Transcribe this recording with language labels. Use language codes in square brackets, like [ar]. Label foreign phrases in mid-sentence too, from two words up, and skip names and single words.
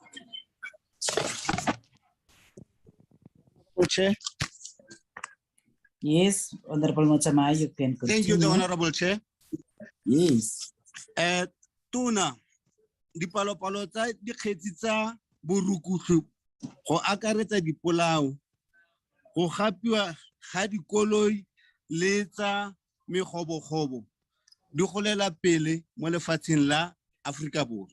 [en] Chair. Yes, Honorable Motsamai, you can continue. Thank you, the Honorable Chair. Yes. [tn] Tuna, dipalopalo tsa dikgetsi tsa borukutlo go akaretsa dipolao, go gapiwa ga dikoloi le tsa megobogobo di golela pele mo lefatsheng la Afrika Borwa.